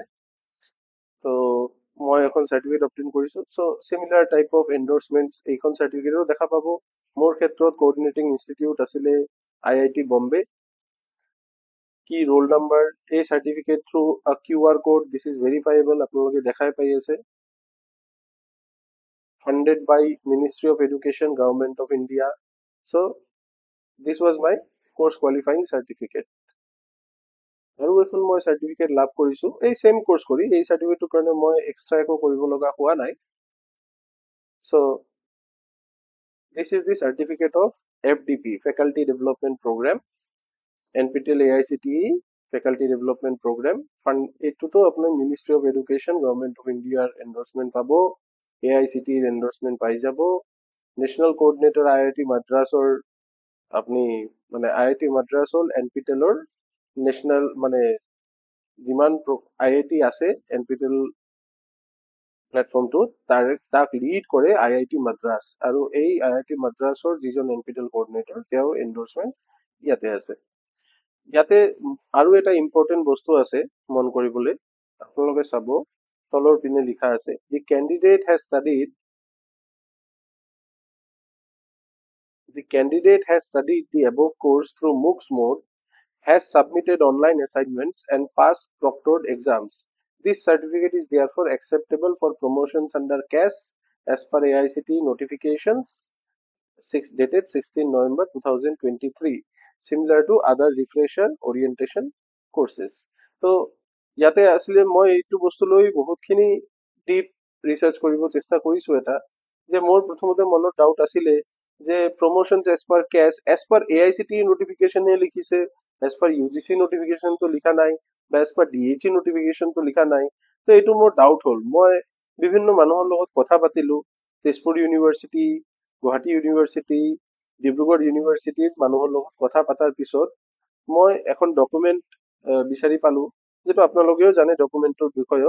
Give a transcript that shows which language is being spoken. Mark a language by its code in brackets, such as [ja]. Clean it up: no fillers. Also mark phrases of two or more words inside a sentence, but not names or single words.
[as] তো মই এখন চাৰ্টিফিকেট অবটেইন কৰিছো। চ' [en] similar type of endorsements [as] এইখন চাৰ্টিফিকেটও দেখা পাব। মোৰ ক্ষেত্ৰত [en] coordinating institute [as] আছিলে IIT বম্বে। কি [en] roll number, [as] এই চাৰ্টিফিকেট [en] through QR code, this is verifiable, [as] আপোনালোকে দেখাই পাই আছে। [en] Funded by Ministry of Education, Government of India. So this was my course qualifying certificate. [as] আৰু এখন মই চাৰ্টিফিকেট লাভ কৰিছো এই [en] same course [as] কৰি। এই চাৰ্টিফিকেটৰ কাৰণে মই এক্সট্ৰা একো কৰিব লগা হোৱা নাই। [en] So this is the certificate of FDP, Faculty Development Program, NPTEL AICTE Faculty Development Program Fund। [as] এইটোতো আপোনাৰ Ministry of Education, Government of India এন্ডোর্সমেন্ট পাব, AICTE এন্ডোর্সমেন্ট পাই যাব। [en] national coordinator [as] IIT মাদ্ৰাছৰ আপনি মানে IIT মাদ্ৰাছ হ'ল NPTELৰ নেশনাল মানে যিমান IIT আছে NPTEL প্লেটফৰ্মটো তাক লিড কৰে IIT মাদ্ৰাছ। আৰু এই IIT মাদ্ৰাছৰ যিজন NPTEL কোঅৰ্ডিনেটৰ তেওঁৰ এন্ডোৰ্সমেন্ট ইয়াতে আছে। ইয়াতে আৰু এটা ইম্পৰ্টেন্ট বস্তু আছে মন কৰিবলৈ, আপোনালোকে চাব তলৰ পিনে লিখা আছে [en] the candidate has studied the above course through MOOCs mode, has submitted online assignments and passed proctored exams. This certificate is therefore acceptable for promotions under CAS as per AICTE notifications dated 16 November 2023, similar to other refresher orientation courses. [as] So ইয়াতে আসলে মই এইটো বস্তু লৈ বহুতখিনি [en] deep research [as] কৰিব চেষ্টা কৰিছো। এটা যে মোৰ প্ৰথমতে মনত ডাউট আছিলে যে [en] promotions as per CAS as per AICTE notification [as] এ লিখিছে, [en] as per UGC notification [as] তো লিখা নাই, বা [en] as per DHE notification [as] তো লিখা নাই। তো এইটো মোৰ ডাউট হ'ল। মই বিভিন্ন মানুহৰ লগত কথা পাতিলো, তেজপুৰ ইউনিভাৰ্চিটি, গুৱাহাটী ইউনিভাৰ্চিটি, ডিব্ৰুগড় ইউনিভাৰ্চিটিত মানুহৰ লগত কথা পাতাৰ পিছত মই এখন ডকুমেন্ট বিচাৰি পালো, যেটো আপোনালোকেও জানে ডকুমেন্টৰ বিষয়ত।